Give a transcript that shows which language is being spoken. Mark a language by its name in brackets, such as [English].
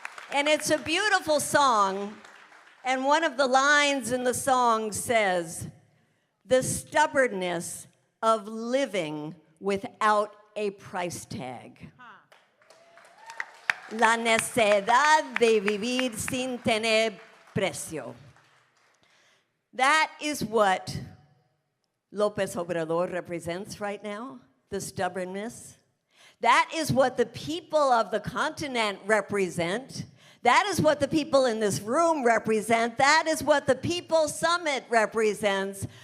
[English] And it's a beautiful song. And one of the lines in the song says, "The stubbornness of living without a price tag. [Spanish] La necesidad de vivir sin tener precio." [English] That is what López Obrador represents right now, the stubbornness. That is what the people of the continent represent. That is what the people in this room represent. That is what the People Summit represents.